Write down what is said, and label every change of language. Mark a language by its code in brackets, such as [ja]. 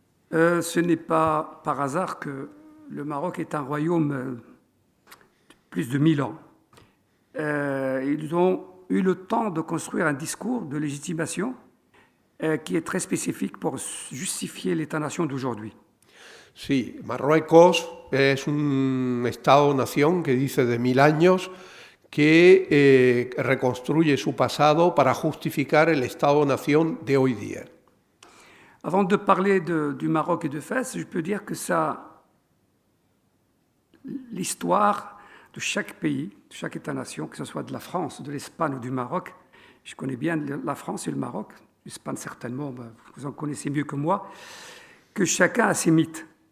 [fr] Ce n'est pas par hasard que le Maroc est un royaume plus de 1000 ans. Ils ont eu le temps de construire un discours de légitimation qui est très spécifique pour justifier l'État-nation d'aujourd'hui. [es] Sí, Marruecos es un Estado-nación que dice de 1000 años que reconstruye su pasado para justificar el Estado-nación de hoy día. [fr] Avant de parler du Maroc et de Fès, je peux dire que l'histoire de chaque pays, de chaque État-nation, que ce soit de la France, de l'Espagne ou du Maroc, je connais bien la France et le Maroc, l'Espagne certainement, vous en connaissez mieux que moi, que chacun a ses mythes.